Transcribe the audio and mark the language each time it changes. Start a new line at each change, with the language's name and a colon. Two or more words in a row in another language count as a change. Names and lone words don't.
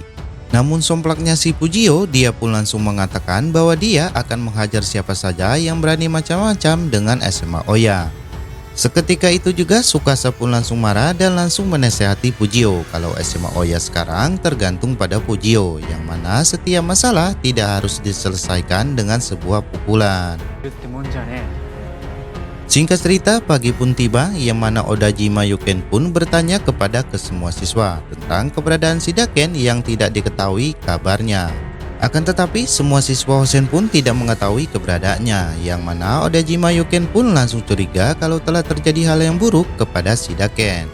Indonesian: Namun somplaknya si Fujio, dia pun langsung mengatakan bahwa dia akan menghajar siapa saja yang berani macam-macam dengan SMA Oya. Seketika itu juga Tsukasa pun langsung marah dan langsung menasehati Fujio kalau SMA Oya sekarang tergantung pada Fujio, yang mana setiap masalah tidak harus diselesaikan dengan sebuah pukulan.
Japanese: ってもんじゃねえ。
Indonesian: Singkat cerita, pagi pun tiba, yang mana Odajima Yuken pun bertanya kepada kesemua siswa tentang keberadaan si Daiken yang tidak diketahui kabarnya. Akan tetapi, semua siswa Hosen pun tidak mengetahui keberadaannya, yang mana Odajima Yuken pun langsung curiga kalau telah terjadi hal yang buruk kepada si Daiken.